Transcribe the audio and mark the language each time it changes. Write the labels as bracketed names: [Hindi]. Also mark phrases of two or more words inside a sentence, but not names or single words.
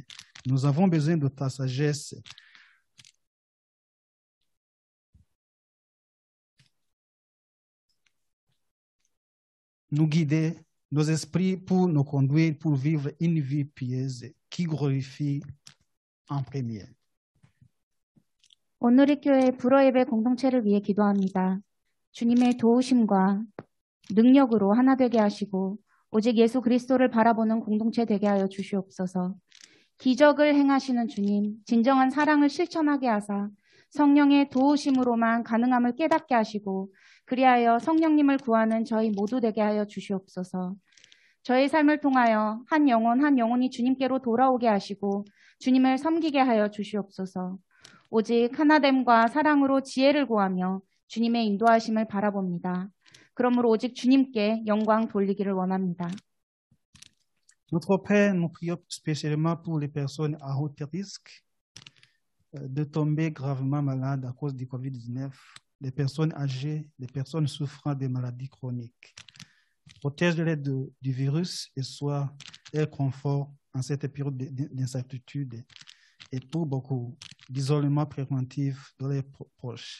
[French] Nous avons besoin de ta sagesse. Nous guider nos esprits pour nous conduire, pour vivre une vie pieuse qui glorifie en premier. [Korean] 오늘의 교회 불어예배 공동체를 위해 기도합니다. 주님의 도우심과 능력으로 하나 되게 하시고 오직 예수 그리스도를 바라보는 공동체 되게 하여 주시옵소서. 기적을 행하시는 주님, 진정한 사랑을 실천하게 하사 성령의 도우심으로만 가능함을 깨닫게 하시고 그리하여 성령님을 구하는 저희 모두 되게 하여 주시옵소서. 저의 삶을 통하여 한 영혼이 주님께로 돌아오게 하시고 주님을 섬기게 하여 주시옵소서. 오직 하나됨과 사랑으로 지혜를 구하며 주님의 인도하심을 바라봅니다. 그러므로 오직 주님께 영광 돌리기를 원합니다. [French] Notre Père, nous prions spécialement pour les personnes à haut risque de tomber gravement malades à cause du COVID-19, les personnes âgées, les personnes souffrant de maladies chroniques. Protège-les du virus et sois leur confort en cette période d'incertitude et pour beaucoup d'isolement préventif de leurs proches.